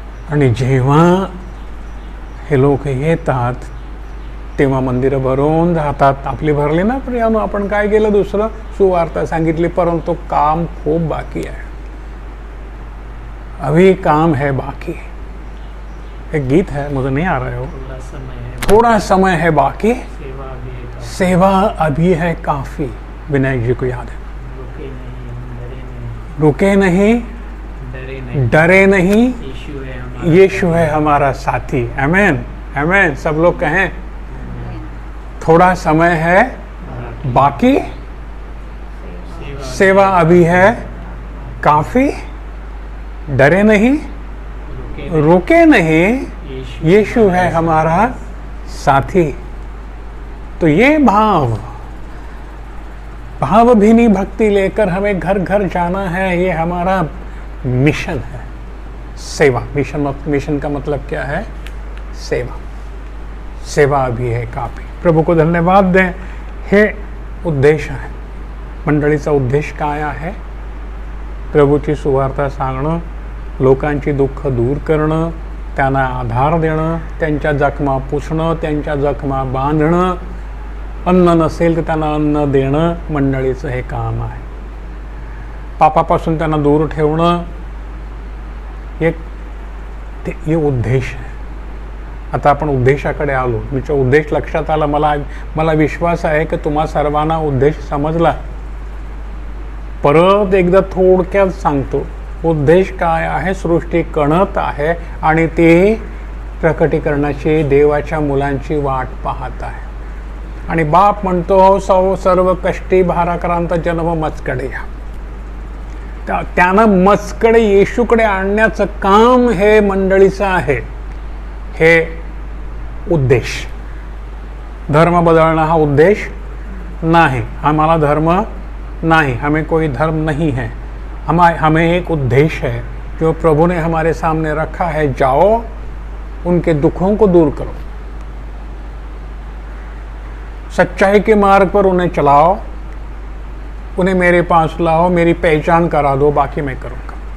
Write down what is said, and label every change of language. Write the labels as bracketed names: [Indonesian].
[Marathi] आणि जेव्हा हे लोक येतात तेव्हा मंदिरं भरून जातात. आपली भरली ना प्रियानो. आपण काय केलं? दुसरं सुवार्ता सांगितली, परंतु काम खूप बाकी आहे. [Hindi] अभी काम है बाकी. एक गीत है, मुझे नहीं आ रहा है वो, थोड़ा समय है, थोड़ा समय है बाकी, सेवा भी है काफी, सेवा अभी है काफी। विनायक जी को याद है, रुके नहीं, डरे नहीं, रुके नहीं, डरे नहीं, डरे नहीं, यीशु है हमारा, यीशु है हमारा साथी। आमेन, आमेन। सब लोग कहें, थोड़ा समय है बाकी, सेवा अभी है काफी, डरे नहीं, रुके नहीं, यीशु है हमारा साथी। तो ये भावभीनी भक्ति लेकर हमें घर घर जाना है, ये हमारा मिशन है। सेवा, मिशन का मतलब क्या है? सेवा, सेवा भी है काफी। प्रभु को धन्यवाद दें। [Marathi] हे उद्देश आहे, मंडळीचा उद्देश काय आहे? प्रभूची सुवार्ता सांगणं, लोकांची दुःख दूर करणं, त्यांना आधार देणं, त्यांच्या जखमा पुसणं, त्यांच्या जखमा बांधणं, अन्न नसेल तर त्यांना अन्न देणं मंडळीचं हे काम आहे। पापापासून त्यांना दूर ठेवणं हे उद्देश आहे। आता आपण उद्देशाकडे आलो, तुमचा उद्देश लक्षात आला, मला विश्वास आहे की तुम्हा सर्वांना उद्देश समजला। परत एकदा थोडक्यात सांगतो, उद्देश काय आहे? सृष्टी कणत आहे आणि ते प्रकटीकरणाची देवाच्या मुलांची वाट पाहत आहे। आणि बाप म्हणतो, सर्व कष्टी भाराक्रांत जन्म मजकडे या। त्यानं मजकडे येशूकडे आणण्याचं काम हे मंडळीचं आहे। हे उद्देश, [Hindi] धर्म बदलना हा उद्देश नहीं, हमारा धर्म नहीं, हमें कोई धर्म नहीं है, हमें एक उद्देश्य है जो प्रभु ने हमारे सामने रखा है। जाओ, उनके दुखों को दूर करो, सच्चाई के मार्ग पर उन्हें चलाओ, उन्हें मेरे पास लाओ, मेरी पहचान करा दो, बाकी मैं करूँगा।